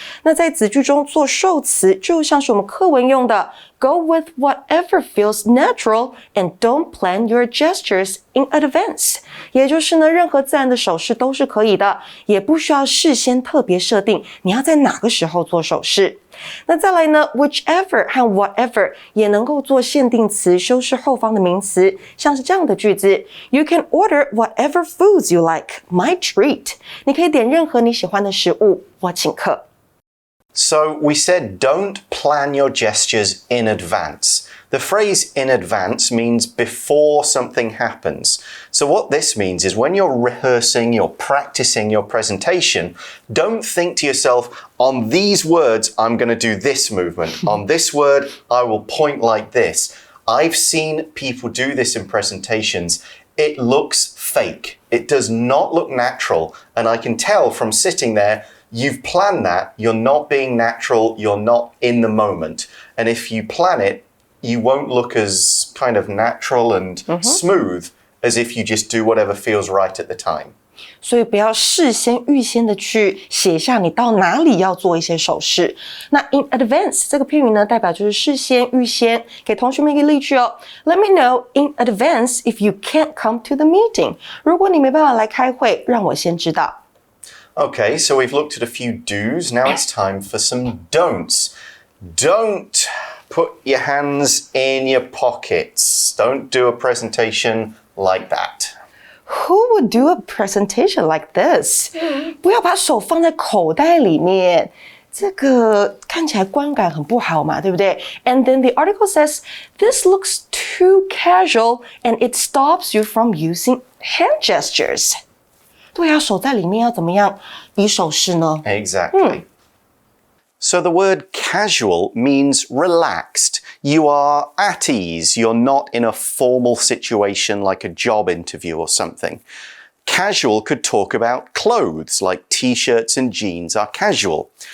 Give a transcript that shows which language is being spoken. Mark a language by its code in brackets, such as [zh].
[zh] 那在子句中做受词就像是我们课文用的 [en] Go with whatever feels natural and don't plan your gestures in advance [zh] 也就是呢任何自然的手势都是可以的，也不需要事先特别设定你要在哪个时候做手势。那再来呢 whichever 和 whatever 也能够做限定词修饰后方的名词，像是这样的句子 [en] You can order whatever foods you like, my treat [zh] 你可以点任何你喜欢的食物，我请客。 [en] So we said don't plan your gestures in advance. The phrase in advance means before something happens. So what this means is when you're rehearsing, you're practicing your presentation, don't think to yourself, on these words, I'm going to do this movement. On this word, I will point like this. I've seen people do this in presentations. It looks fake. It does not look natural. And I can tell from sitting there, you've planned that, you're not being natural, you're not in the moment. And if you plan it, you won't look as kind of natural and smooth as if you just do whatever feels right at the time. [zh] 所以不要事先预先的去写下你到哪里要做一些手势。那 in advance 这个片语呢，代表就是事先、预先。给同学们一个例句哦。 [en] Let me know in advance if you can't come to the meeting. [zh] 如果你没办法来开会，让我先知道。 [en] Okay, so we've looked at a few do's. Now it's time for some don'ts. Don't put your hands in your pockets. Don't do a presentation like that. Who would do a presentation like this? [zh] 不要把手放在口袋里面，这个看起来观感很不好嘛，对不对？ [en] And then the article says, this looks too casual and it stops you from using hand gestures. [zh] 对啊，手在里面要怎么样比手势呢？ [en] Exactly. So the word casual means relaxed. You are at ease. You're not in a formal situation like a job interview or something. Casual could talk about clothes, like t-shirts and jeans are casual.